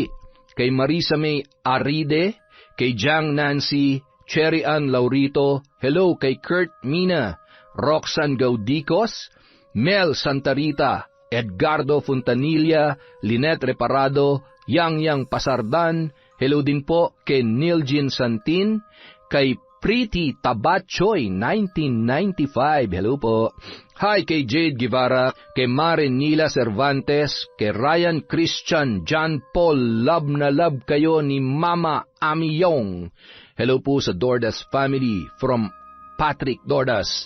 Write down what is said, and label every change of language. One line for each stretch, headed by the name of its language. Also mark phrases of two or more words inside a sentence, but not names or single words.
Filipino: kay Marisa May Aride, kay Jang Nancy, Cherry Ann Laurito, hello kay Kurt Mina, Roxanne Gaudicos, Mel Santarita, Edgardo Fontanilla, Lynette Reparado, Yang Pasardan, hello din po kay Niljin Santin, kay Pretty Tabachoy 1995, hello po. Hi kay Jade Guevara, kay Mare Nila Cervantes, kay Ryan Christian, John Paul, love na love kayo ni Mama Amiyong. Hello po sa Dordas family from Patrick Dordas.